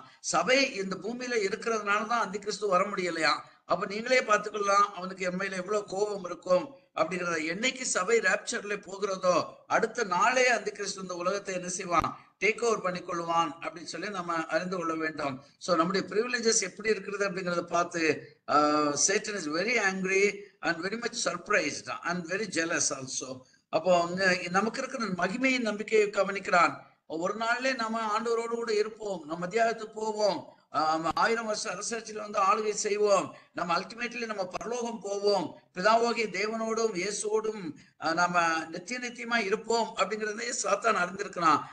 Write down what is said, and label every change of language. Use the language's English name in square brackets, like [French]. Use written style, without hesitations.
[Tamil] சபை இந்த பூமியில இருக்கிறதுனால தான் அந்தி கிறிஸ்து வர முடியலையா. அப்ப நீங்களே பார்த்துக்கலாம் அவனுக்கு எம்மையில எவ்வளவு கோபம் இருக்கும் அப்படிங்கிறத. என்னைக்கு சபை ராப்சர்ல போகிறதோ அடுத்த நாளே அந்தி கிறிஸ்து இந்த உலகத்தை என்ன செய்வான், டேக் ஓவர் பண்ணி கொள்வான் அப்படின்னு சொல்லி நம்ம அறிந்து கொள்ள வேண்டும். சோ நம்முடைய பிரிவிலேஜஸ் எப்படி இருக்கிறது அப்படிங்கிறத பார்த்து [English] Satan is very angry and very much surprised and very jealous also. [Tamil] அப்போ நமக்கு இருக்கிற மகிமையின் நம்பிக்கையை கவனிக்கிறான். ஒரு நாள்ல நம்ம ஆண்டவரோடு கூட இருப்போம், நம்ம மத்தியானத்துக்கு போவோம், 1000 வருஷம் அரசாட்சியில வந்து ஆளுகை செய்வோம், நம்ம அல்டிமேட்லி நம்ம பரலோகம் போவோம், பிதாவாகிய தேவனோடும் இயேசுவோடும் நம்ம நித்தியமா இருப்போம் அப்படிங்கிறதே சாத்தான் அறிந்திருக்கிறான்.